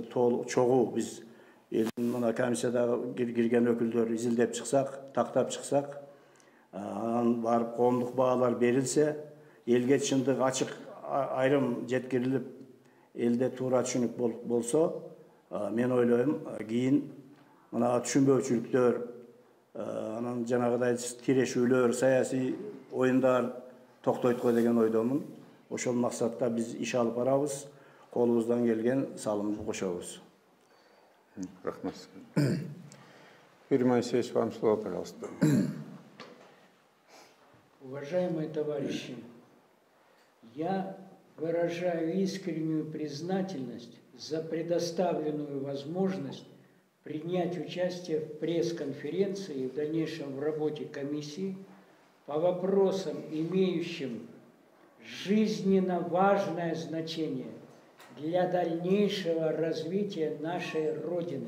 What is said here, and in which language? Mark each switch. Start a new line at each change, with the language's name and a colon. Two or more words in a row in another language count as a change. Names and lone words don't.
Kyrgyz: чогуу биз элдин мына комиссиядагы кирген өкүлдөр изилдеп чыксак, тактап чыксак, анан барып коомдук баалар берилсе, элге чындык ачык айрым жеткирилип, элде туура түшүнүк болсо, мен ойлойм, кийин мына түшүнбөөчүлүктөр, анан жанагыдай тирешүүлөр, саясий оюндар токтойт го деген ойдомун. Ошол максатта биз иш алып барабыз, колубуздан келген салымды кошобуз. Рахмат.
Russian: Юрий Моисеевич, вам слово, пожалуйста. Уважаемые товарищи, я выражаю искреннюю признательность за предоставленную возможность принять участие в пресс-конференции и в дальнейшем в работе комиссии по вопросам, имеющим жизненно важное значение для дальнейшего развития нашей Родины.